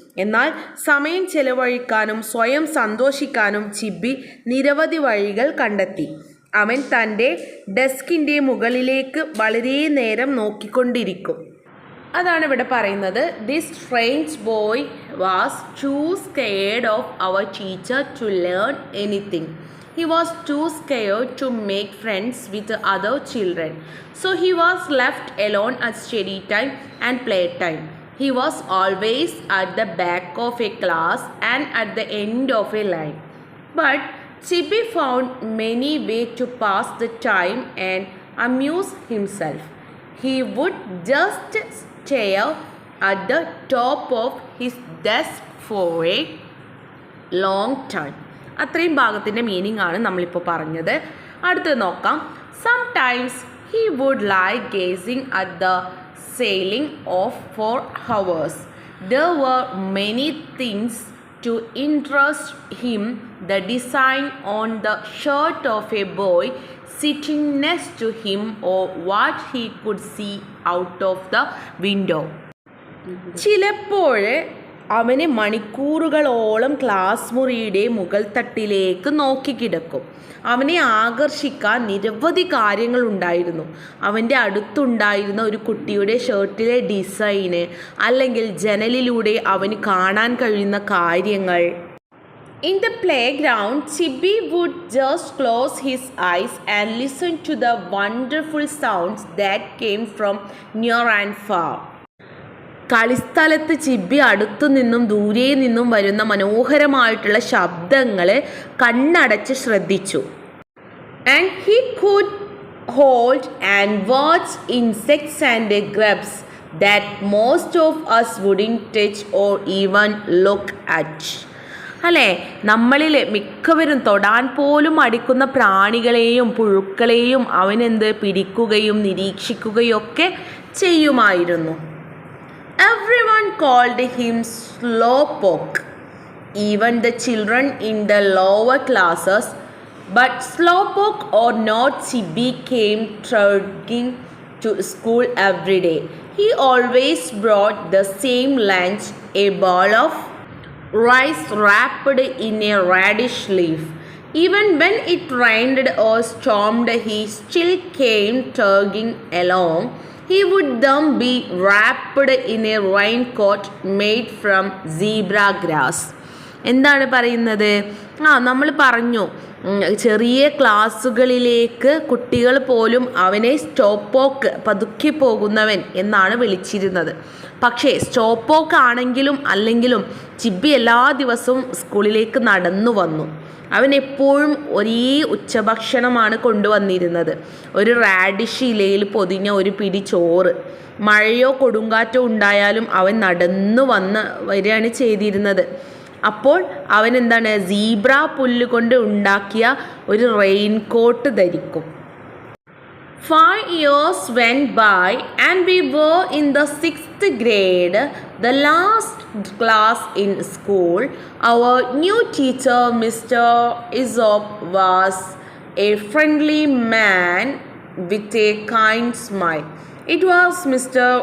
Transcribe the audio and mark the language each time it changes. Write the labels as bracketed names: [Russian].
[Malayalam] എന്നാൽ സമയം ചെലവഴിക്കാനും സ്വയം സന്തോഷിക്കാനും ചിബി നിരവധി വഴികൾ കണ്ടെത്തി. അവൻ തൻ്റെ ഡെസ്കിൻ്റെ മുകളിലേക്ക് വളരെ നേരം നോക്കിക്കൊണ്ടിരിക്കും. അതാണ് ഇവിടെ പറയുന്നത്. [English] This strange boy was too scared of our teacher to learn anything. He was too scared to make friends with other children. So he was left alone at study time and play time. He was always at the back of a class and at the end of a line. But Chibi found many ways to pass the time and amuse himself. He would just stare at the top of his desk for a long time. [Malayalam] അത്രയും ഭാഗത്തിൻ്റെ meaning ആണ് നമ്മളിപ്പോൾ പറഞ്ഞത്. അടുത്തത് നോക്കാം. [English] Sometimes he would lie gazing at the ceiling for hours. There were many things to interest him. The design on the shirt of a boy sitting next to him or what he could see out of the window. [Malayalam] ചിലപ്പോൾ അവന് മണിക്കൂറുകളോളം class മുറിയുടെ മുകൾ തട്ടിലേക്ക് നോക്കിക്കിടക്കും. അവനെ ആകർഷിക്കാൻ നിരവധി കാര്യങ്ങളുണ്ടായിരുന്നു. അവൻ്റെ അടുത്തുണ്ടായിരുന്ന ഒരു കുട്ടിയുടെ ഷർട്ടിലെ ഡിസൈന്, അല്ലെങ്കിൽ ജനലിലൂടെ അവന് കാണാൻ കഴിയുന്ന കാര്യങ്ങൾ. [English] In the playground, Chibi would just close his eyes and listen to the wonderful sounds that came from near and far. [Malayalam] കളിസ്ഥലത്ത് ചിബി അടുത്തു നിന്നും ദൂരെ നിന്നും വരുന്ന മനോഹരമായിട്ടുള്ള ശബ്ദങ്ങൾ കണ്ണടച്ച് ശ്രദ്ധിച്ചു. [English] And he could hold and watch insects and grubs that most of us wouldn't touch or even look at. [Malayalam] അല്ലേ, നമ്മളിൽ മിക്കവരും തൊടാൻ പോലും മടിക്കുന്ന പ്രാണികളെയും പുഴുക്കളെയും അവനെന്ത് പിടിക്കുകയും നിരീക്ഷിക്കുകയും ഒക്കെ ചെയ്യുമായിരുന്നു. [English] Everyone called him Slowpoke, even the children in the lower classes. But Slowpoke or not, Chibi came trudging to school every day. He always brought the same lunch, a bowl of rice wrapped in a radish leaf. Even when it rained or stormed, he still came trudging along. He would then be wrapped in a raincoat made from zebra grass. [Malayalam] എന്താണ് പറയുന്നത്? നമ്മൾ പറഞ്ഞു, ചെറിയ ക്ലാസ്സുകളിലേക്ക് കുട്ടികൾ പോലും അവനെ സ്റ്റോപ്പോക്ക്, പതുക്കെ പോകുന്നവൻ എന്നാണ് വിളിച്ചിരുന്നത്. പക്ഷേ സ്റ്റോപ്പോക്ക് ആണെങ്കിലും അല്ലെങ്കിലും ചിബി എല്ലാ ദിവസവും സ്കൂളിലേക്ക് നടന്നു വന്നു. അവൻ എപ്പോഴും ഒരേ ഉച്ചഭക്ഷണമാണ് കൊണ്ടുവന്നിരുന്നത്. ഒരു റാഡിഷ് ഇലയിൽ പൊതിഞ്ഞ ഒരു പിടി ചോറ്. മഴയോ കൊടുങ്കാറ്റോ ഉണ്ടായാലും അവൻ നടന്നു വരികയാണ് ചെയ്തിരുന്നത്. അപ്പോൾ അവൻ എന്താണ്, സീബ്ര പുല്ല് കൊണ്ട് ഉണ്ടാക്കിയ ഒരു റെയിൻകോട്ട് ധരിക്കും. [English] 5 years went by and we were in the 6th grade, the last class in school. Our new teacher, Mr. Aesop, was a friendly man with a kind smile. It was Mr.